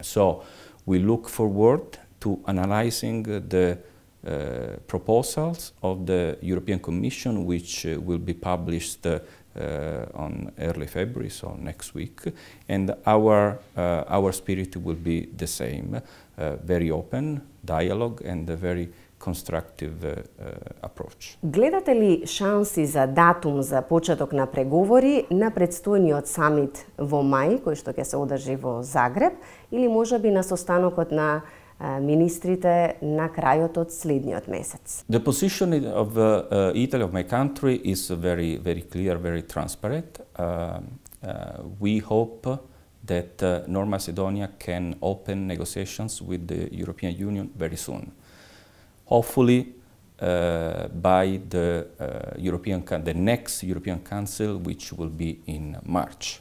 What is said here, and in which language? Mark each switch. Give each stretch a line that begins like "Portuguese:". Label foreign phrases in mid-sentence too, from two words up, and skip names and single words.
English: So we look forward to analyzing the proposals of the European Commission, which will be published on early February, so next week, and our spirit will be the same, very open dialogue and a very constructive approach.
Macedonian: Гледате ли шанси за датум за почеток на преговори на предстојниот самит во мај, кој што ќе се одржи во Загреб, или можеби на состанокот на министрите на крајот од следниот месец?
English: The position of Italy, of my country, is very clear, very transparent. We hope that North Macedonia can open negotiations with the European Union very soon. Hopefully by the next European Council, which will be in March.